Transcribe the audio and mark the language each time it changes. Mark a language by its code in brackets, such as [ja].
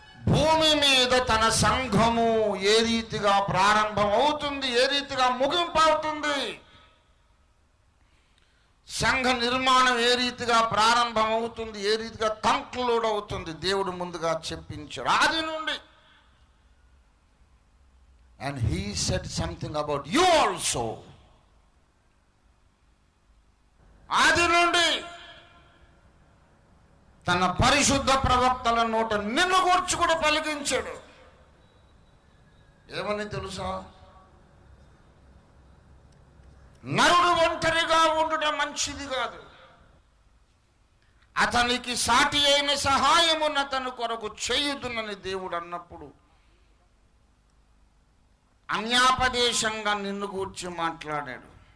[te] భూమి మీద తన సంఘము ఏ రీతిగా ప్రారంభం అవుతుంది, ఏ రీతిగా ముగింపు అవుతుంది, సంఘ నిర్మాణం ఏ రీతిగా ప్రారంభం అవుతుంది, ఏ రీతిగా కంక్లూడ్ అవుతుంది, దేవుడు ముందుగా చెప్పించాడు ఆది నుండి. [en] And he said something about you also. [te] ఆది నుండి తన పరిశుద్ధ ప్రవక్తల నోట నిన్ను గూర్చి కూడా పలికించాడు. ఏమని తెలుసా? నరుడు ఒంటరిగా ఉండడం మంచిది కాదు, అతనికి సాటి అయిన సహాయమును అతని కొరకు చేయుదునని దేవుడు అన్నప్పుడు అన్యాపదేశంగా నిన్ను గూర్చి మాట్లాడాడు.